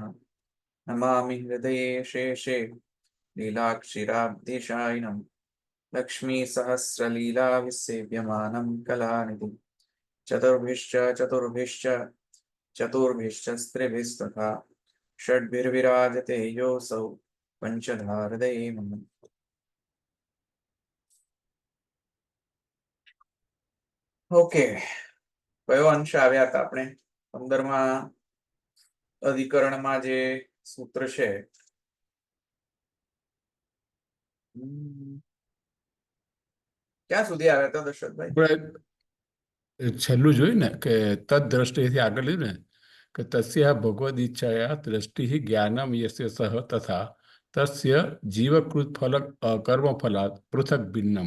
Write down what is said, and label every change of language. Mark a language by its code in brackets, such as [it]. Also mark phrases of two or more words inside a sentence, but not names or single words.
[sa] नमामि हृदये शेषे लीलाक्षिराब्धिशायिनं लक्ष्मीसहस्रलीलाविसेव्यमानं कलानिधिं चतुर्भिश्च स्त्रिभिस्तथा षड्भिर्विराजते योऽसौ पञ्चधाहृदये मम। [gu] ઓકે, કયો અંશ આવ્યા હતા આપણે 15મા અધિકરણમાં જે સૂત્ર છે ક્યાં સુધી આવ્યા હતા દશરથભાઈ? છેલ્લું જોયું ને કે તદ દ્રષ્ટિથી આગળ લીધું ને કે [sa] तस्या भगवद इच्छाया दृष्टि ज्ञानम यस्य सह तथा तस्य जीवकृत फल कर्म फलात पृथक भिन्नम.